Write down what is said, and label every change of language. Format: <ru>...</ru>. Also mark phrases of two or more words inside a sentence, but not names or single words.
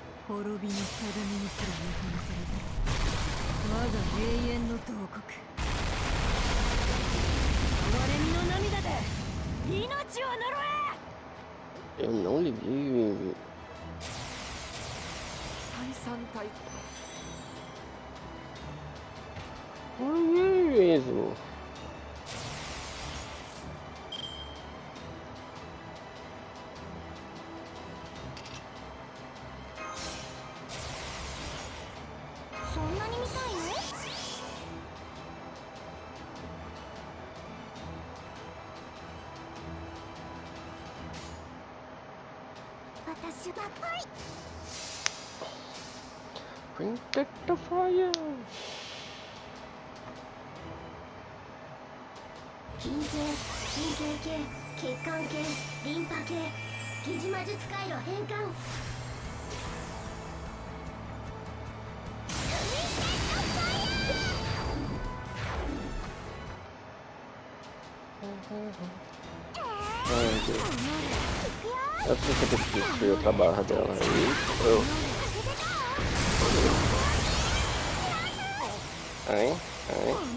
<ja>滅びの定めにすら見放された我が永遠の洞国哀れみの涙で命を呪え</ja> <pt>Eu não liguei.</pt> <ja>第三体</ja> <pt>Olha mesmo.</pt> <ja>そんなに見たいの私ばっかり</ja> <en>Protect the fire.</en> <ja>筋系、神経系、血管系、リンパ系、疑似魔術回路変換</ja> <pt>Ai, Deus. Eu preciso ter que destruir outra barra dela. Ai, ai.</pt>